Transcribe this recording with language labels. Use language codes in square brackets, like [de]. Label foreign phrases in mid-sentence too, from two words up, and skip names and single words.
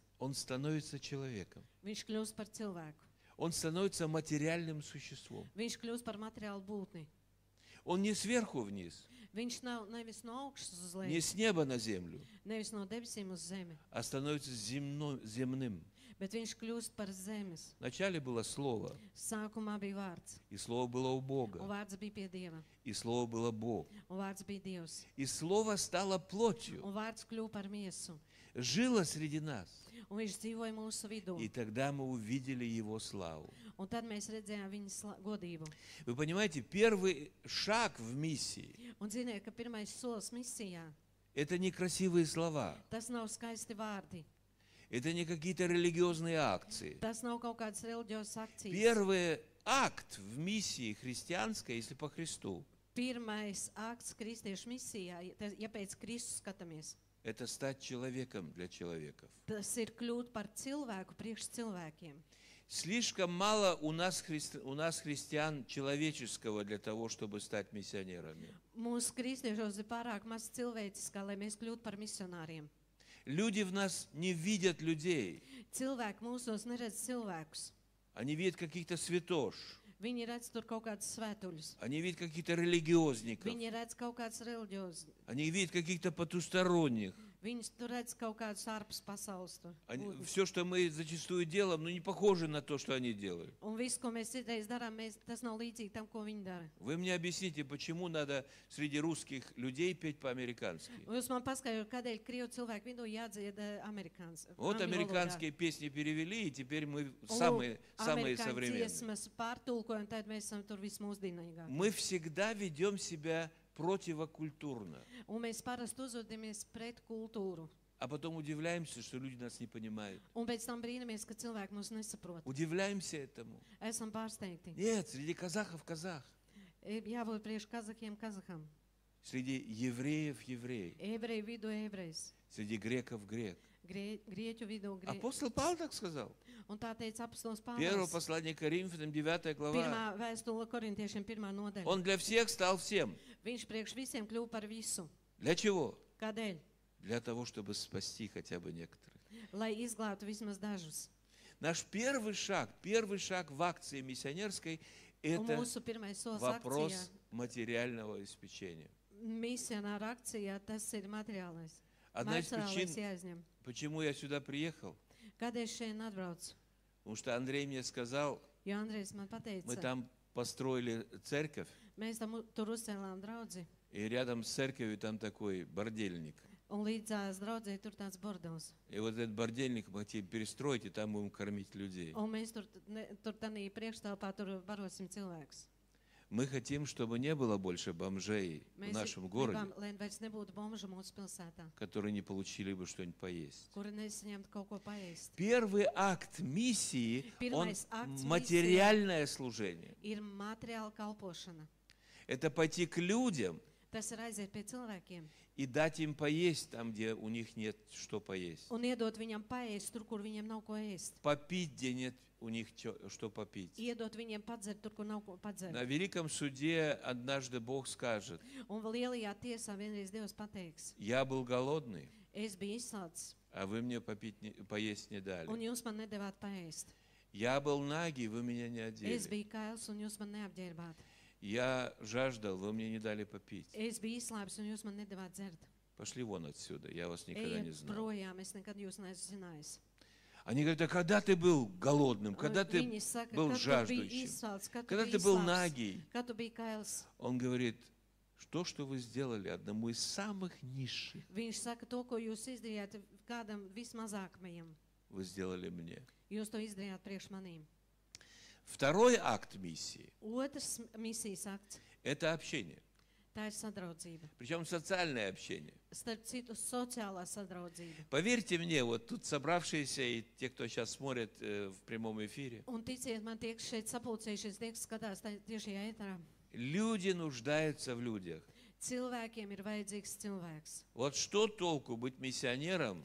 [ru] Он становится человеком. [lv] viņš kļūst par cilvēku. [ru] Он становится материальным существом. [lv] Viņš kļūst par materiālu būtni. [ru] Он не сверху вниз, [lv] Viņš nav nevis no augšas uz [ru] не [lv] leju, [ru] с неба на землю, [lv] nevis no debesīm uz zemi, [ru] а становится земным. [lv] bet viņš kļūst par zemes. [ru] Вначале было Слово, [lv] Sākumā bija vārds, [ru] и Слово было у [lv] un [ru] Бога, [lv] vārds bija pie Dieva, [ru] и Слово было Бог. [lv] un vārds bija Dievs, [ru] И Слово стало плотью, [lv] un vārds kļuva par miesu, [ru] жило среди нас. [lv] un viņš dzīvoja mūsu vidū. [ru] И тогда мы увидели Его славу. [lv] Un tad mēs redzējām viņa godību. [ru] Вы понимаете, первый шаг в миссии [lv] Un ziniet, ka pirmais solis misijā, – [ru] это не красивые слова, [lv] tas nav skaisti vārdi, [ru] это не какие-то религиозные акции. [lv] tas nav kaut kādas reliģiozas akcijas. [ru] Первый акт в миссии христианской, если по Христу, [lv] Pirmais akts kristiešu misijā, ja pēc Kristus skatāmies, [ru] это стать человеком для человеков. [lv] tas ir kļūt par cilvēku priekš cilvēkiem. [ru] Слишком мало у нас христиан человеческого для того, чтобы стать миссионерами. [lv] Mūsu kristiešos ir pārāk maz cilvēciskā, lai mēs kļūtu par misionāriem. [ru] Люди в нас не видят людей. [lv] Cilvēki mūsos neredz cilvēkus. [ru] Они видят каких-то святош. [lv] Viņi redz tur kaut kādus svētuļus. [ru] Они видят каких-то религиозников. [lv] Viņi redz kaut kādus reliģiozus. [ru] Они видят каких-то потусторонних. [lv] Viņi tur redz kaut kādus ārpus pasaules. Tur, būtnes. [ru] Все, что мы зачастую делаем, ну не похоже на то, что они делают. [lv] Un viss, ko mēs citreiz darām, tas nav līdzīgi tam, ko viņi dara. [ru] Вы мне объясните, почему надо среди русских людей петь по-американски? [lv] Un jūs man paskaidrojat, kādēļ krievu cilvēku vidū jādzied amerikāns. [ru] Вот американские песни перевели, и теперь мы самые современные. [lv] Dziesmas pārtulkojam, tad mēs esam tur vismūsdienīgākie. [ru] Мы всегда ведем себя противокультурно, [lv] Un mēs parasti uzvedamies pret kultūru. [ru] а потом удивляемся, что люди нас не понимают. [lv] Un pēc tam brīnamies, ka cilvēki mūs nesaprot. [ru] Удивляемся этому. [lv] Esam pārsteigti. [ru] Нет, среди казахов казах, [lv] Jābūt priekš kazahiem kazaham. [ru] среди евреев еврей, [lv] Ebreju vidū ebrejs. [ru] среди греков грек. [lv] Grieķu vidū grieķis. [ru] Апостол Павел так сказал. [lv] Un tā teica apostols [ru] Первое [lv] Pāvils. [ru] послание Коринфянам, 9 глава. [lv] Pirmā vēstule korintiešiem, 1. nodaļa. [ru] Он для всех стал всем. [lv] Viņš priekš visiem kļuva par visu. [ru] Для чего? [lv] Kādēļ? [ru] Для того, чтобы спасти хотя бы некоторых. [lv] Lai izglābtu vismaz dažus. [ru] Наш первый шаг в акции миссионерской – [lv] Un [ru] это [lv] mūsu pirmais solis [ru] вопрос [lv] akcijā, [ru] материального обеспечения. [lv] misionāra akcijā, tas ir materiālais. [ru] Одна из [lv] Materiālais [ru] причин, [lv] jāizņem. [ru] почему я сюда приехал, [lv] Kādēļ šeit atbraucu? [ru] потому что Андрей мне сказал, [lv] Jo Andrejs man [ru] мы [lv] pateica, [ru] там построили церковь, [lv] mēs tam tur uzcēlām draudzi, [ru] и рядом с церковью там такой бордельник. [lv] un līdzās draudzē tur tāds bordels. [ru] И вот этот бордельник мы хотим перестроить, и там будем кормить людей. [lv] Un mēs tur tanī priekštelpā tur barosim cilvēkus. [ru] Мы хотим, чтобы не было больше бомжей в [lv] Mēs [ru] нашем городе, [lv] gribam, lai vairs nebūtu bomžu mūsu pilsētā, [ru] которые не получили бы что-нибудь поесть. [lv] kuri nesaņemtu kaut ko paēst. [ru] Первый акт миссии, он [lv] Pirmais akts [ru] материальное служение. [lv] Ir materiāla kalpošana. [ru] Это пойти к людям [lv] Tas ir aiziet pie cilvēkiem [ru] и дать им поесть там, где у них нет что поесть. [lv] un iedot viņam paēst tur, kur viņiem nav ko ēst. [ru] Попить, где нет у них что попить. [lv] Iedot viņiem padzert tur, kur nav ko padzert. [ru] На великом суде однажды Бог скажет: [lv] Un vēl lielajā tiesā vienreiz Dievs pateiks, [ru] я был голодный, [lv] es biju izsalcis, [ru] а вы мне поесть не [lv] un [ru] дали. [lv] jūs man nedavāt paēst. [ru] Я был нагий, вы меня не [lv] Es [ru] одели. [lv] biju kails, un jūs man neapģērbāt. [ru] Я жаждал, вы мне не дали попить. [lv] Es biju izslāpis, un jūs man nedavāt dzert. [ru] Пошли вон отсюда, я вас никогда не [lv] Ejiet [ru] знал. [lv] projām, es nekad jūs neesmu zinājis. [ru] Они говорят: а когда ты был голодным, когда ты [lv] Viņi saka, [ru] был [lv] kad tu biji [ru] жаждущим, [lv] izsalcis, kad tu [ru] когда [lv] biji [ru] ты был [lv] izslāpis, [ru] нагий? [lv] kad tu biji kails. [ru] Он говорит: что вы сделали одному из самых низших, [lv] Viņš saka, to, ko jūs izdarījāt kādam vismazākajam, [ru] вы сделали мне. [lv] jūs to izdarījāt priekš manīm. [ru] Второй акт миссии [lv] Otrs misijas akts, – [ru] это общение. [lv] tā ir sadraudzība. [ru] Причем социальное общение. [lv] Starp citu, sociālā sadraudzība. [ru] Поверьте мне, вот тут собравшиеся и те, кто сейчас смотрит в прямом эфире, [lv] Un ticiet man, tie, kas šeit sapulcējušies, tie, kas skatās tiešajā ēterā, [ru] люди нуждаются в людях. [lv] cilvēkiem ir vajadzīgs cilvēks. [ru] Вот что толку быть миссионером,